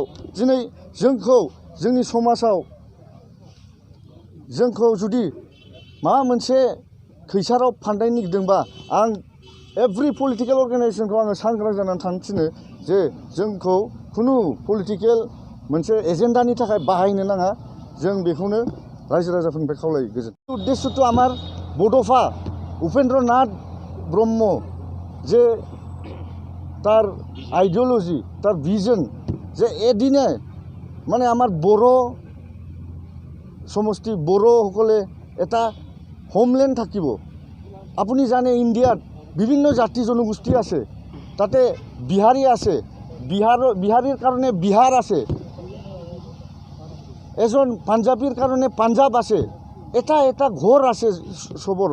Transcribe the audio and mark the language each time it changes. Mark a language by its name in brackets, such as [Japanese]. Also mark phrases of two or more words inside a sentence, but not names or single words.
[Bodo] दिनै जोंखौ जोंनि समाजाव जोंखौ जुदि माबा मोनसे खैसाराव फान्दायनो नागिरदोंबा आं एभ्रि पलिटिकेल अर्गेनाइजेशनखौ आङो सांग्रां जानानै थानो थिनो जे जोंखौ खुनु पलिटिकेल मोनसे एजेन्डानि थाखाय बाहायनो नाङा। जों बेखौनो रायजो राजाफोरनिफ्राय खावलायो। [Assamese] गोजोन उद्देश्यটো আমাৰ बड'फा उपेन्द्र नाथ ब्रह्म যে তার আইডিওলজি, তার ভিজন যে এদিনে মানে আমার বড়ো সমষ্টি বড়োসকলে এটা হোমলেণ্ড থাকিব। আপুনি জানে ইণ্ডিয়াত বিভিন্ন জাতি জনগোষ্ঠী আছে, তাতে বিহাৰী আছে, বিহাৰীৰ কাৰণে বিহাৰ আছে, এজন পাঞ্জাবীৰ কাৰণে পাঞ্জাব আছে, এটা এটা ঘৰ আছে চবৰ।